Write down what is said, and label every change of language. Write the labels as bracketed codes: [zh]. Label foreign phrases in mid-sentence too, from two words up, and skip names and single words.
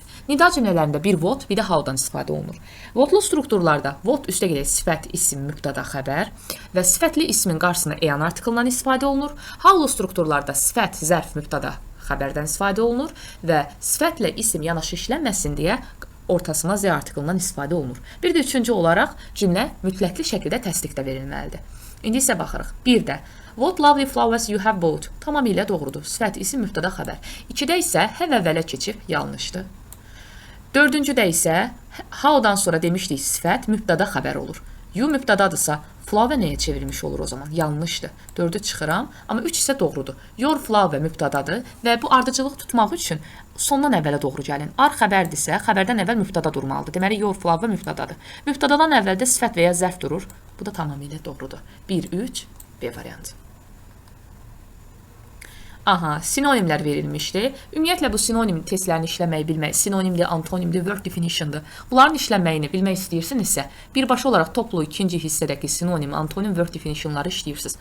[az] Nida cümlələrində bir what, bir də how-dan istifadə olunur. Whatlu strukturlarda what üstə gələk sifət, isim, mübtəda, xəbər və sifətli ismin qarşısına an artiklından istifadə olunur. Howlu strukturlarda sifət, zərf, mübtəda, xəbərdən istifadə olunur və sifətlə isim yanaşı işlənməsin deyə ortasına Z artiklından istifadə olunur. Bir də üçüncü olaraq cümlə mütləqli şəkildə təsdiqdə verilməlidir. İndi isə baxırıq. Bir də [en] what lovely flowers you have bought. [az] Tamamilə doğrudur. Sifət, isim, mübtəda, xəbər. 2-də isə have əvvələ keçib yanlışdır. 4-cüdə isə how-dan sonra demişdik sifət, mübtəda, xəbər olur. You mübtədadırsa flower nəyə çevrilmiş olur o zaman? Yanlışdır. 4-ü çıxıram, amma 3 isə doğrudur. [en] Your flower [az] mübtədadır və bu ardıcıllıq tutmaq üçün sondan əvvələ doğru gəlin. Ar xəbərdirsə, xəbərdən əvvəl mübtəda durmalıdır. Deməli, [en] your flower mübtədadır. [az] Mübtədadan əvvəldə sifət və ya zərf durur. Bu da tamamilə doğrudur. 1, 3, B variantı. Aha, sinonimlər verilmişdi. Ümumiyyətlə bu sinonim testlərini işləməyi bilmək, sinonimdir, antonimdir, [en] word definition'dır. [az] Bunların işlənməyini bilmək istəyirsinizsə, birbaşa olaraq toplu ikinci hissədəki sinonim, antonim, [en] word definition'ları [az] işləyirsiniz.